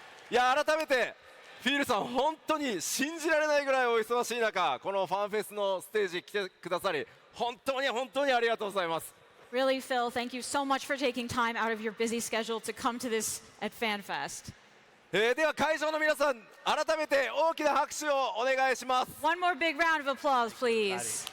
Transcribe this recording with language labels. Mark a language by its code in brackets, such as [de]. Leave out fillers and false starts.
[ja] いや改めてフィールさん本当に信じられないぐらいお忙しい中このファンフェスのステージ来てくださり本当にありがとうございます。 [en] Really, Phil, thank you so much for taking time out of your busy schedule to come to this at FanFest. [ja] では会場の皆さん改めて大きな拍手をお願いします。 [en] One more big round of applause, please.